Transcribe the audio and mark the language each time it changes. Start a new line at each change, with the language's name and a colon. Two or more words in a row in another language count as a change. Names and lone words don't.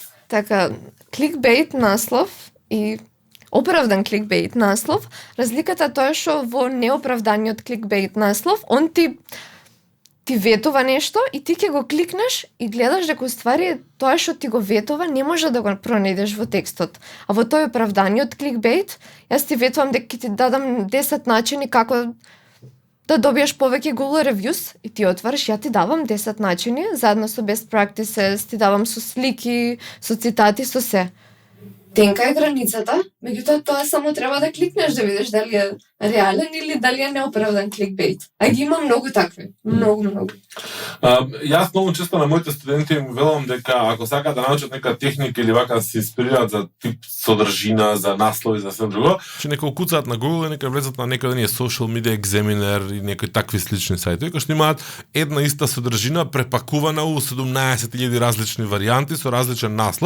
Macedonian: Така, кликбейт наслов и оправдан кликбейт наслов, разликата тоа е што во неоправданиот кликбейт наслов, он ти ветува нешто и ти ќе го кликнеш и гледаш дека уствари тоа што ти го ветува не може да го пронајдеш во текстот. А во тој оправданиот кликбейт, јас ти ветувам дека ќе ти дадам 10 начини како да добиеш повеќе Google reviews и ти отвараш, ја ти давам 10 начини, заедно со
English: best practices,
Macedonian: ти давам со слики, со цитати, со се. Тенка е границата, меѓутоа тоа само треба да кликнеш да видиш дали е реален или дали е неоправдан кликбейт. А ги има многу такви, многу. Јас многу често на моите студенти им велам дека ако сакаат да научат нека техника или вака се инспирираат за тип содржина, за наслови, за се друго, че нека куцаат на Google и нека влезат на некој да ни е Social Media Examiner и некои такви слични сајтови, кои што имаат една иста содржина препакувана у 17.000 различни варијанти со различен наслов.